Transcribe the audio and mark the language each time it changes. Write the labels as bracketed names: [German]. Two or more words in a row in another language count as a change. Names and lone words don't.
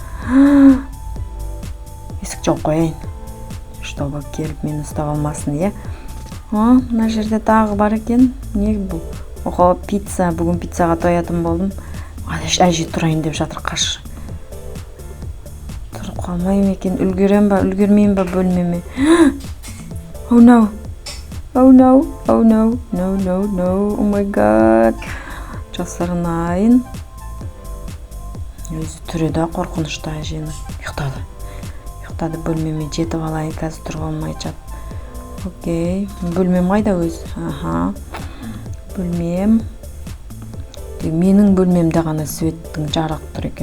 [Kazakh] Есік жауып қояйын, чтобы келіп мені ұстап алмасын, е. Мына жерде тағы бар екен. Не бұл? Пицца. Бүгін пиццаға тоятын болдым. Әже тұрайын деп жатыр, қаш. Тұрып қалмайым екен. Үлгерем ба, үлгермейм ба бөлмеме? [English] Oh no. Oh no, oh my god. [Kazakh] Жасырынайын. Өзі түреді қорқынышты әжені. Ұйықтады, бөлмеме жетіп алайын, қазір тұрып алмай жат. Окей, бөлмем қайда өз? Бөлмем. Менің бөлмемде ғана светтің жарық тұр екен.